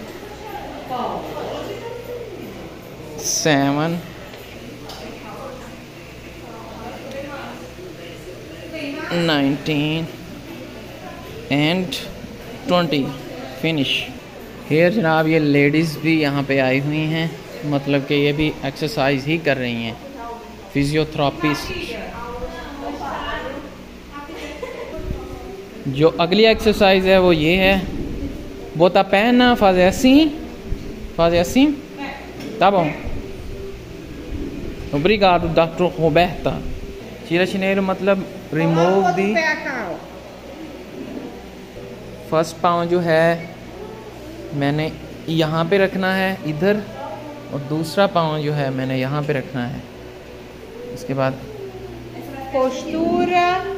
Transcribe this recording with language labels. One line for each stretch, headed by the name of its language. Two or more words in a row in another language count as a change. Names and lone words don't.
English: 7, 19 and 20 फिनिश।
Hindi: हेयर जनाब ये लेडीज़ भी यहाँ पे आई हुई हैं, मतलब कि ये भी एक्सरसाइज ही कर रही हैं, फिजियोथेरापिस्ट। जो अगली एक्सरसाइज है वो ये है,
Portuguese: bota perna, fazer assim, tá bom? Obrigado, Dr. Roberta. Tira chineiro
Hindi: मतलब रिमूव दी। फर्स्ट पाँव जो है मैंने यहाँ पे रखना है इधर, और दूसरा पाँव जो है मैंने यहाँ पे रखना है। इसके बाद
Portuguese: Postura.